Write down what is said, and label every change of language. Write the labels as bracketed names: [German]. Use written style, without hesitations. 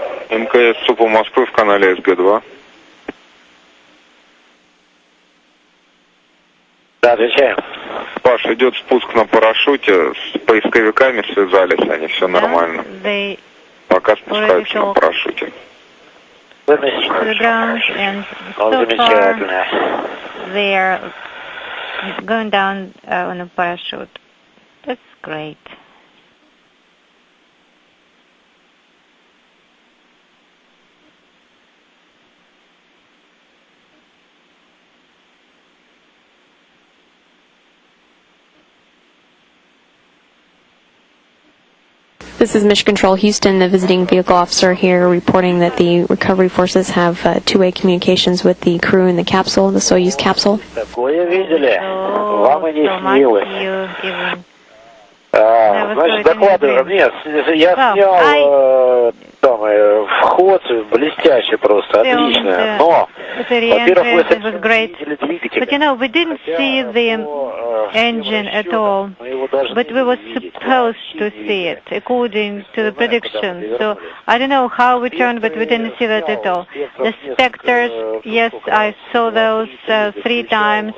[Russian] МКС СУПа Москвы в канале СГ-2. Да, отвечаем. Паш, идет спуск на парашюте, с поисковиками связались, они все нормально. Пока спускаются на парашюте. [English] To the ground, and so far they are going down on a parachute. That's great. This is Mission Control Houston, the visiting vehicle officer here, reporting that the recovery forces have two-way communications with the crew in the capsule, the Soyuz capsule. [Russian] Такое видели? Вам и не снилось. Значит, докладываю. Нет, я снял вход блестяще просто, отлично. Но, во-первых, [English] was great. But you know, we didn't see the engine at all, but we were supposed to see it according to the prediction. So I don't know how we turned, but we didn't see that at all. The specters, yes, I saw those 3 times.